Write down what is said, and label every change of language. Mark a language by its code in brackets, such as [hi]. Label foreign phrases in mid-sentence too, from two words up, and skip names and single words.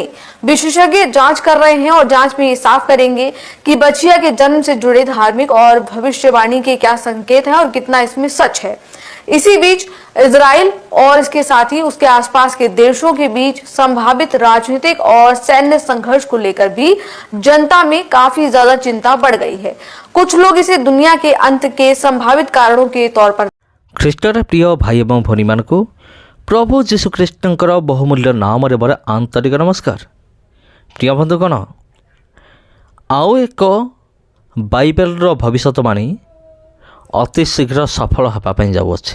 [hi] विशेषज्ञ जांच कर रहे हैं और जांच में ये साफ करेंगे कि बच्चिया के जन्म से जुड़े धार्मिक और भविष्यवाणी के क्या संकेत हैं और कितना इसमें सच है। इसी बीच इजराइल और इसके साथ ही उसके आसपास के देशों के बीच संभावित राजनीतिक और सैन्य संघर्ष को लेकर भी जनता में काफी ज्यादा चिंता बढ़ गई है। कुछ लोग इसे दुनिया के अंत के संभावित कारणों के तौर पर [or] ଖ୍ରୀଷ୍ଟରେ ପ୍ରିୟ ଭାଇ ଏବଂ ଭଉଣୀମାନଙ୍କୁ ପ୍ରଭୁ ଯୀଶୁଖ୍ରୀଷ୍ଟଙ୍କର ବହୁମୂଲ୍ୟ ନାମରେ ମୋର ଆନ୍ତରିକ ନମସ୍କାର। ପ୍ରିୟ ବନ୍ଧୁଗଣ, ଆଉ ଏକ ବାଇବେଲର ଭବିଷ୍ୟତବାଣୀ ଅତି ଶୀଘ୍ର ସଫଳ ହେବା ପାଇଁ ଯାଉଅଛି।